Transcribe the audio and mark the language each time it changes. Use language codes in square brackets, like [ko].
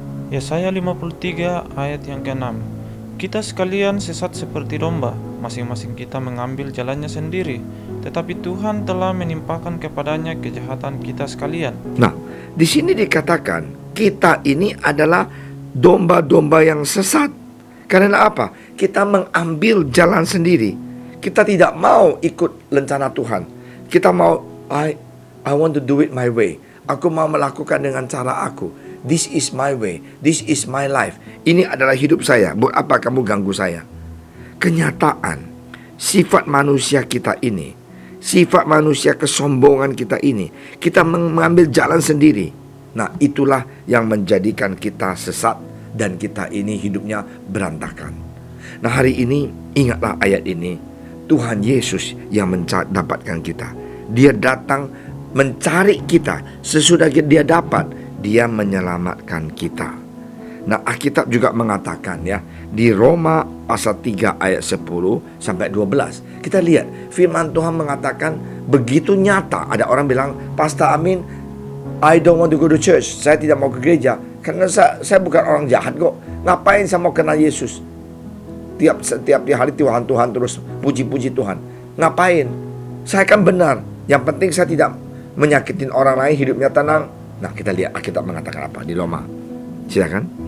[id] Yesaya 53 ayat yang ke-6. Kita sekalian sesat seperti domba, masing-masing kita mengambil jalannya sendiri, tetapi Tuhan telah menimpakan kepadanya kejahatan kita sekalian. Nah, di sini dikatakan kita ini adalah domba-domba yang sesat. Karena apa? Kita mengambil jalan sendiri. Kita tidak mau ikut rencana Tuhan. Kita mau [en] I want to do it my way. [id] Aku mau melakukan dengan cara aku. [en] This is my way. This is my life. [id] Ini adalah hidup saya. Buat apa kamu ganggu saya? Kenyataan sifat manusia kita ini, sifat manusia kesombongan kita ini, kita mengambil jalan sendiri. Nah, itulah yang menjadikan kita sesat dan kita ini hidupnya berantakan. Nah, hari ini ingatlah ayat ini. Tuhan Yesus yang mendapatkan kita. Dia datang mencari kita. Sesudah dia dapat, dia menyelamatkan kita. Nah, Alkitab juga mengatakan ya, di Roma pasal 3 ayat 10 sampai 12. Kita lihat firman Tuhan mengatakan begitu nyata. Ada orang bilang, [en] "Pastor Amin, I don't want to go to church." [id] Saya tidak mau ke gereja karena saya bukan orang jahat kok. Ngapain saya mau kenal Yesus? Setiap hari Tuhan terus puji-puji Tuhan. Ngapain? Saya kan benar. Yang penting saya tidak menyakitin orang lain, hidupnya tenang. Nah, kita lihat Alkitab mengatakan apa di Roma. Silakan.